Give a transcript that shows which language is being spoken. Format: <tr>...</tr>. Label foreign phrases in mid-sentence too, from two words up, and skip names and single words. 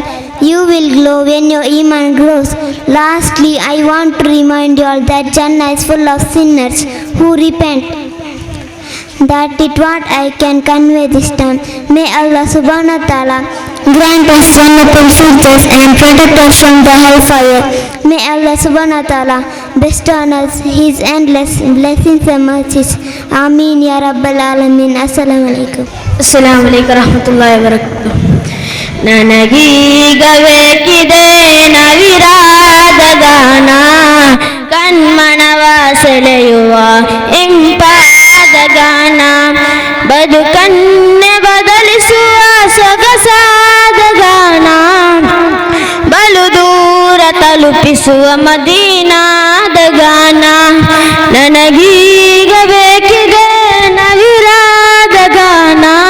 <en>You will glow when your iman grows. Lastly, I want to remind you all that Jannah is full of sinners who repent. That is what I can convey this time. May Allah</en> <ar>سبحانه وتعالى</ar> <en>grant us wonderful futures and protect us from the hellfire. May Allah</en> <ar>سبحانه وتعالى</ar> <en>bestow on us His endless blessings and mercies.</en> <ar>آمين يا رب العالمين. السلام عليكم. السلام عليكم ورحمة الله وبركاته.</ar> <kn>ನನಗೀಗ ಬೇಕಿದೆ ನವಿರಾದ ಗಾನ ಕಣ್ಮನವ ಸೆಳೆಯುವ ಇಂಪಾದ ಗಾನ ಬದುಕನ್ನೇ ಬದಲಿಸುವ ಸೊಗಸಾದ ಗಾನ ಬಲು ದೂರ ತಲುಪಿಸುವ ಮದೀನಾದ ಗಾನ ನನಗೀಗ ಬೇಕಿದೆ ನವಿರಾದ ಗಾನ</kn>